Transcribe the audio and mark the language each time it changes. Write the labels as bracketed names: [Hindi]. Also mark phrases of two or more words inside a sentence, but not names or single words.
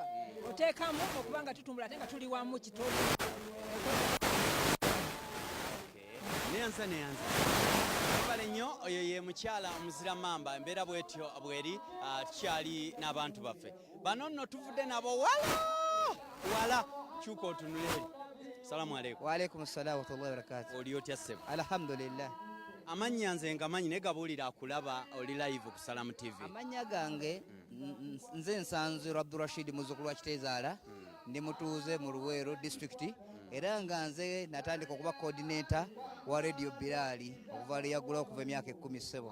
[Ganda] Oteekamu okuba nga tutumbula ate nga tuli wamu kitolo. Neyanza webale nnyo oyo ye mukyala omuzira mamba embeera bwetyo bweri tukyali n'abantu baffe bano nno tuvudde nabo wala kyuka otunule eri. [Arabic] السلام عليكم. وعليكم السلام ورحمة الله وبركاته. [Ganda] Oli otya ssebo? Alhamdulillah. Amannya nze ngamanyi naye gabuulira akulaba oli live ku Salamu TV. Amannya gange nze Nsanziro Abdurashid muzzukulu wa Kiteezaala ndi mutuuze mu Luweero district era nga nze natandika okuba coordinator wa radio Biraali okuva leyagula okuva emyaka 10 ssebo.